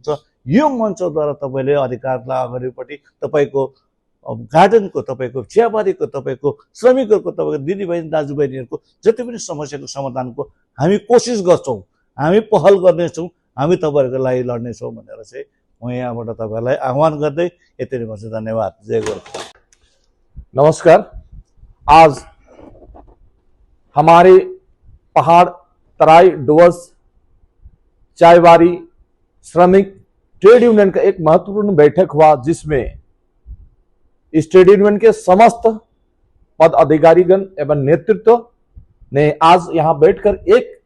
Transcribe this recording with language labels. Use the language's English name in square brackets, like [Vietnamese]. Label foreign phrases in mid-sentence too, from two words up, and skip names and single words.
[Nepali] यो मञ्चद्वारा तपाईँले अधिकारलाई अगाडिपट्टि तपाईँको गार्डनको, तपाईँको चियाबारीको, तपाईँको श्रमिकहरूको, तपाईँको दिदीबहिनी दाजुबहिनीहरूको जति पनि समस्याको समाधानको हामी कोसिस गर्छौँ, हामी पहल गर्नेछौँ, हामी तपाईँहरूको लागि लड्नेछौँ भनेर चाहिँ म यहाँबाट तपाईँलाई आह्वान गर्दै यति नै भन्छु। धन्यवाद। जय गोर्खा। नमस्कार। [Hindi] आज हमारे पहाड़ तराई डुवर्स चायबारी श्रमिक [English] trade union [Hindi] का एक महत्वपूर्ण बैठक हुआ, जिसमें इस [English] trade union [Hindi] के समस्त पद अधिकारीगण एवं नेतृत्व ने आज यहां बैठकर एक